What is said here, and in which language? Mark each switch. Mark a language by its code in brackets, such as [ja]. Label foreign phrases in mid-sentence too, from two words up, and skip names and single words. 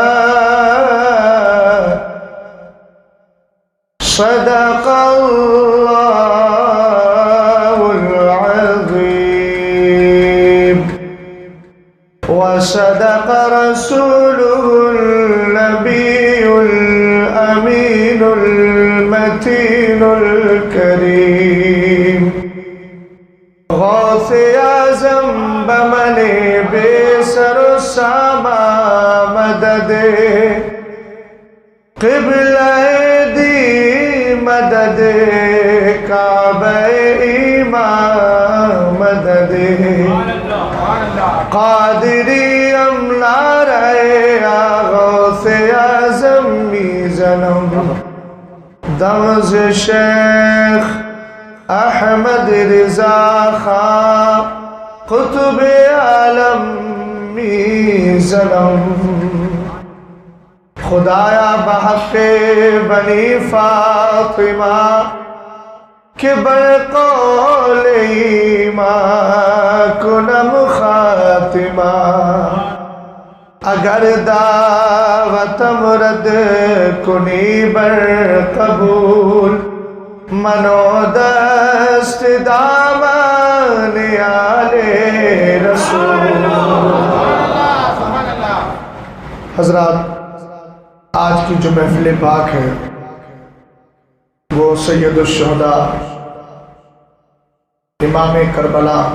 [ar] صدق الله العظيم وصدق رسوله النبي الأمين المتين الكريم. [fa] غوث اعظم بمنے بے سر و ساما مدد قبلہ دی مدد کعبہ ایمان مدد قادری املا رہے غوث اعظم میزنم دمز شیخ احمد رضا خان قطب عالم میزنم. خدایا بحق بنی فاطمہ کہ برقول ایمان کنم خاتمہ. اگر دعوتم رد کنی بر قبول منو دست دامان آل رسول. [ur] حضرات، آج کی جو محفل پاک ہے وہ سید الشہداء امام کربلا